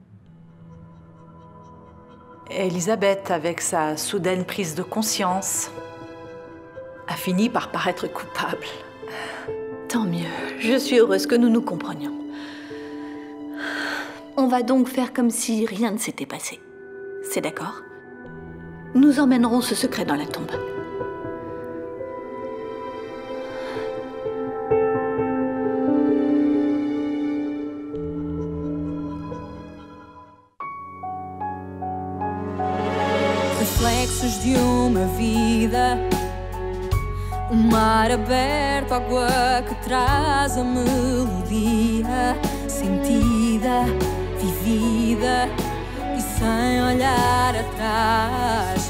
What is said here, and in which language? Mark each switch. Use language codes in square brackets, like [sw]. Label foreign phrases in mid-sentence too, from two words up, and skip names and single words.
[fr] Elisabeth, avec sa soudaine prise de conscience, a fini par paraître coupable. Tant mieux. Je suis heureuse que nous nous comprenions. On va donc faire comme si rien ne s'était passé. C'est d'accord? Nous emmènerons ce secret dans la tombe. [pt] Reflexos de uma vida, mar aberto, água que traz a melodia, sentida, vivida e sem olhar atrás.